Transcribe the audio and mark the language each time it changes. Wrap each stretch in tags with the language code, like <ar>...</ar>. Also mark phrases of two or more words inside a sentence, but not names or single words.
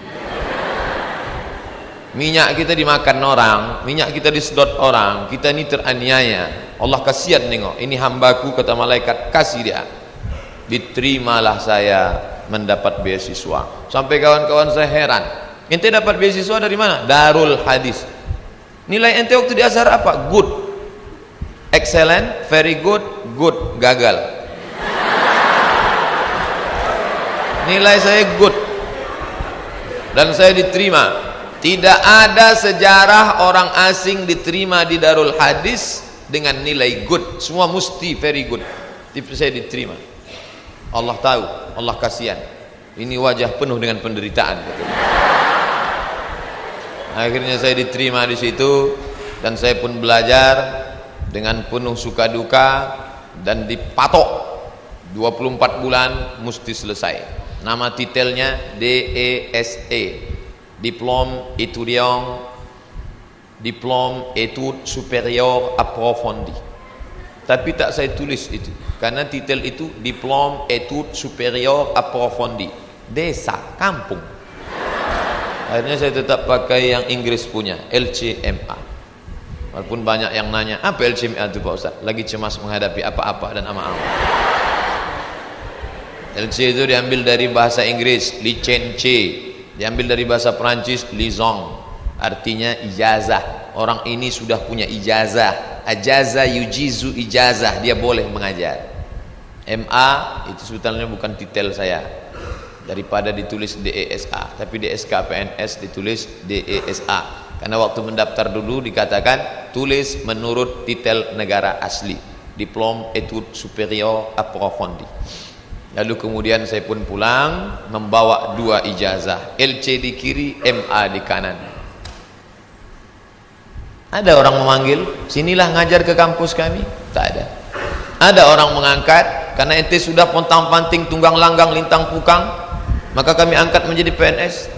<id>Minyak kita dimakan orang, minyak kita disedot orang, kita ni teraniaya. Allah kasihan nengok, ini hambaku kata malaikat, kasih dia. Diterimalah saya mendapat beasiswa. Sampai kawan-kawan saya heran, ente dapat beasiswa dari mana? Darul Hadis. Nilai ente waktu di Azhar apa?</id> <en>Good, excellent, very good, good,</en> <id>gagal. Nilai saya good dan saya diterima. Tidak ada sejarah orang asing diterima di Darul Hadis dengan nilai good, semua mesti</id> <en>very good.</en> <id>Tapi saya diterima. Allah tahu, Allah kasihan. Ini wajah penuh dengan penderitaan. Akhirnya saya diterima di situ dan saya pun belajar dengan penuh suka duka dan dipatok 24 bulan mesti selesai. Nama titelnya</id> <fr>DESE, Diplôme étudiant, Diplôme études supérieures approfondies.</fr> <id>Tapi tak saya tulis itu karena titel itu</id> <fr>Diplôme études supérieures approfondies,</fr> <id>desa, kampung. Akhirnya saya tetap pakai yang Inggris punya, LCMA. Walaupun banyak yang nanya apa LCMA itu Pak Ustaz, lagi cemas menghadapi apa-apa dan ama-ama. LC itu diambil dari bahasa Inggris licence, diambil dari bahasa Perancis licence, artinya ijazah. Orang ini sudah punya ijazah,</id> <ar>أجاز يجيز</ar> <id>ijazah, dia boleh mengajar. MA itu sebetulnya bukan titel saya, daripada ditulis DESA, tapi DSK PNS ditulis DESA karena waktu mendaftar dulu dikatakan tulis menurut titel negara asli,</id> <fr>Diplôme études supérieures approfondies.</fr> <id>Lalu kemudian saya pun pulang membawa 2 ijazah, LC di kiri, MA di kanan. Ada orang memanggil, sinilah ngajar ke kampus kami? Tak ada. Ada orang mengangkat, karena ente sudah pontang-panting, tunggang langgang, lintang pukang, maka kami angkat menjadi PNS?</id>